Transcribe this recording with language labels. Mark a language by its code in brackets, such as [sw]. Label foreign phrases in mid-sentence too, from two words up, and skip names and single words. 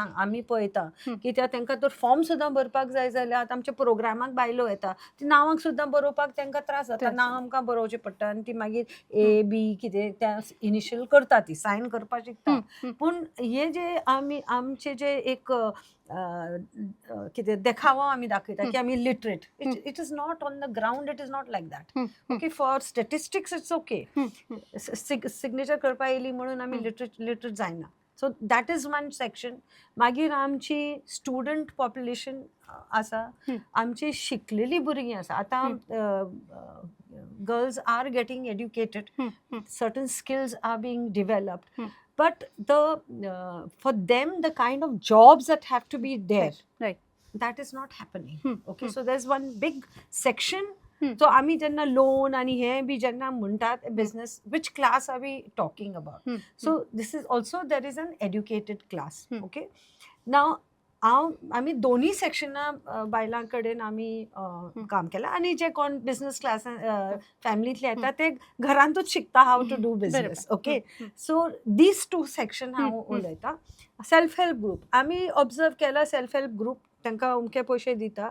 [kok] आमी पळयता कित्याक तांकां तर फॉर्म सुद्दां भरपाक जाय जाल्यार आतां आमच्या प्रोग्रामाक बायलो येता, ती नांवांक सुद्दां बरोवपाक तांकां त्रास जाता. नांव आमकां बरोवचें पडटा आनी ती मागीर A B कितें त्या इनिशियल करता, ती सायन करपाक शिकता. पूण हे जे आमचे जे एक कितें देखावो आमी दाखयता की आमी लिटरेट, [en] it is not on the ground, it is not like that. Okay, for statistics it's okay, [kok] सिग्नेचर करपाक येयली म्हणून आमी लिटरेट जायना. [en] So that is one section. [kok] मागीर आमची स्टुडंट पॉप्युलेशन आसा, आमची शिकलेली भुरगीं आसा. [en] आतां girls are getting educated, certain skills are being developed, but for them the kind of jobs that have to be there, right, that is not happening. Okay, so there's one big section. [kok] So आमी जेन्ना लोन आनी हे बी जेन्ना म्हणटात बिझनेस, [en] which class are we talking about? So this is also, there is an educated class. Okay, now [kok] आमी दोन्ही सेक्शना बायलां कडेन आमी काम केलां. आनी जे कोण [en] business class [kok] फॅमिलींतले येता ते घरांतूच शिकता [en] how to do business. Okay, so these two section [kok] हांव उलयतां. [en] self help group [kok] आमी ऑब्जर्व केला. [en] self help group [kok] तांकां उमके पयशे दिता.